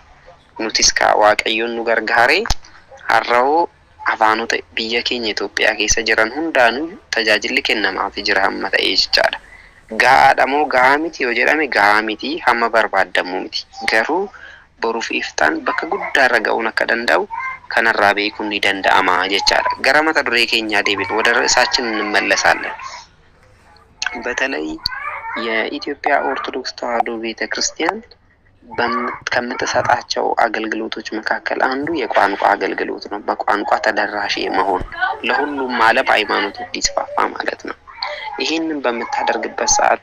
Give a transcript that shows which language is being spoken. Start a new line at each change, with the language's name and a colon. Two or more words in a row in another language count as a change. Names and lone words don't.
Oromo: Nutis ka Waaqayyoon nu gargaaree har'oo afaanota biyya keenya Itoophiyaa keessa jiran hundaanuu tajaajilli kennamaaf jira hamma ta'ee jechaadha. Gaadha moo gahaa miti yoo jedhame gahaa miti, hamma barbaadamu miti. Garuu boruuf iftaan bakka guddaarra ga'uun akka danda'u kanarraa beekuun ni danda'ama jechaadha. Gara mata duree keenyaa deebin
Amharic: ወደ ርዕሳችን እንመለሳለን። በተለይ የኢትዮጵያ ኦርቶዶክስ ተዋሕዶ ቤተክርስቲያን ከምትሰጣቸው አገልግሎቶች መካከል አንዱ የቋንቋ አገልግሎት ነው። በቋንቋ ተደራሽ መሆን ለሁሉም ዓለም ሃይማኖት እንዲስፋፋ ማለት ነው። ይሄንን በመታደርግበት ሰዓት